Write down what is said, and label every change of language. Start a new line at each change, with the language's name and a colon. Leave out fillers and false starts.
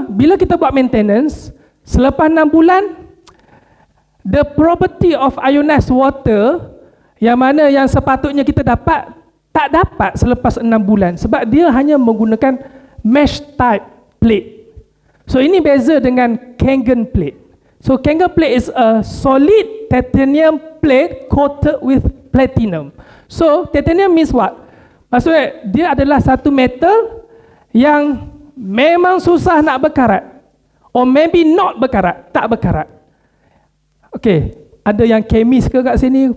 Malay: Bila kita buat maintenance, selepas 6 bulan,
English: the property of ionized water
Malay: yang mana yang sepatutnya kita dapat, tak dapat selepas 6 bulan, sebab dia hanya menggunakan mesh type plate. So ini beza dengan Kangen plate.
English: So Kangen plate is a solid titanium plate coated with platinum. So titanium means what?
Malay: Maksudnya dia adalah satu metal yang memang susah nak berkarat,
English: or maybe not
Malay: berkarat, tak berkarat. Okay, ada yang kemis ke kat sini?